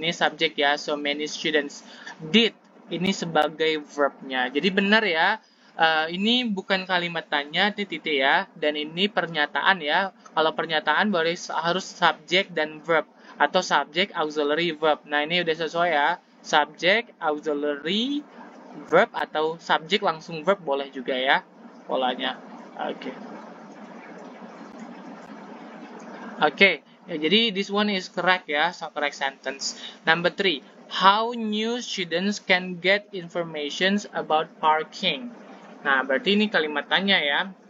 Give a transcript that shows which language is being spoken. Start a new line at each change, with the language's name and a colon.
Indonesian: Ini subjek ya,
English: so many students.
Indonesian: Did ini sebagai verbnya. Jadi benar ya. Ini bukan kalimat tanya titik ya, dan ini pernyataan ya. Kalau pernyataan harus subjek dan verb atau subjek auxiliary verb. Nah ini udah sesuai ya, subjek auxiliary verb atau subjek langsung verb boleh juga ya polanya. Oke, ya, jadi
English: this one is correct ya, so correct sentence. Number 3, how new students can get information about parking.
Indonesian: Nah, berarti ini kalimat tanya ya.